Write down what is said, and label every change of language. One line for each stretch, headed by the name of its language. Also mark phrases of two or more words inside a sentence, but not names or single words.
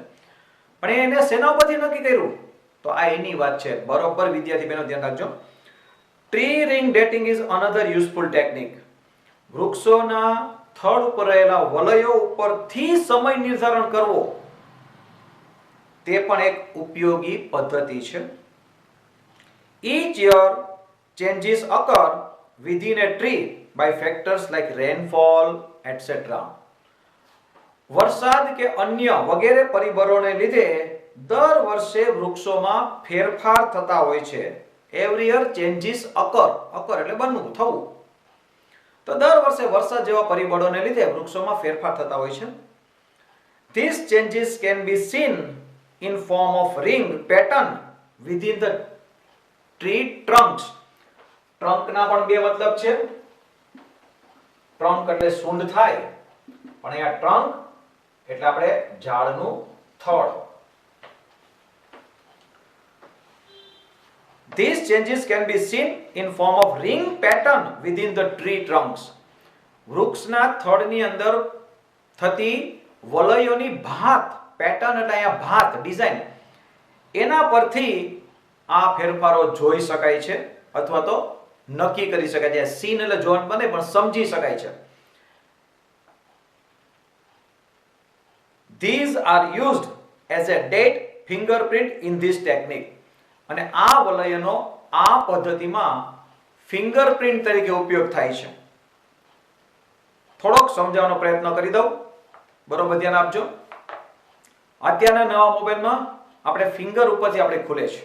Gujarati: પણ એને શેના પરથી નક્કી કર્યું? તો આ એની વાત છે. બરોબર વિદ્યાર્થી બહેનો ધ્યાન રાખજો.
English: tree ring dating is another useful technique.
Gujarati: વૃક્ષોના થડ ઉપર રહેલા વલયો ઉપરથી સમય નિર્ધારણ કરવો તે પણ એક ઉપયોગી પદ્ધતિ છે.
English: Each year changes occur within a tree by factors like rainfall, etc.
Gujarati: વરસાદ કે અન્ય વગેરે પરિબળોને લીધે દર વર્ષે વૃક્ષોમાં ફેરફાર થતા હોય છે.
English: Every year changes occur.
Gujarati: Occur એટલે બનવું, થવું. તો દર વર્ષે વરસાદ જેવા પરિબળોને લીધે વૃક્ષોમાં ફેરફાર થતા હોય છે.
English: These changes can be seen in form of ring pattern within the tree trunks.
Gujarati: ટ્રંક ના પણ બે મતલબ છે. ટ્રંક એટલે સૂંઢ થાય, પણ અહીંયા ટ્રંક એટલે આપણે ઝાડનું થડ.
English: These changes can be seen in form of ring pattern within the tree trunks.
Gujarati: વૃક્ષના થડની અંદર થતી વલયોની ભાત, પેટર્ન એટલે અહીંયા ભાત, ડિઝાઇન, એના પરથી આ ફેરફારો જોઈ શકાય છે અથવા તો નક્કી કરી શકાય છે. સીન એટલે જોવાનું બને પણ સમજી શકાય છે.
English: These are used as a date fingerprint in this technique.
Gujarati: અને આ વલયનો આ પદ્ધતિમાં ફિંગરપ્રિન્ટ તરીકે ઉપયોગ થાય છે. થોડોક સમજાવવાનો પ્રયત્ન કરી દઉં, બરોબર ધ્યાન આપજો. અત્યારના નવા મોબાઈલમાં આપણે ફિંગર ઉપરથી આપણે ખુલે છે.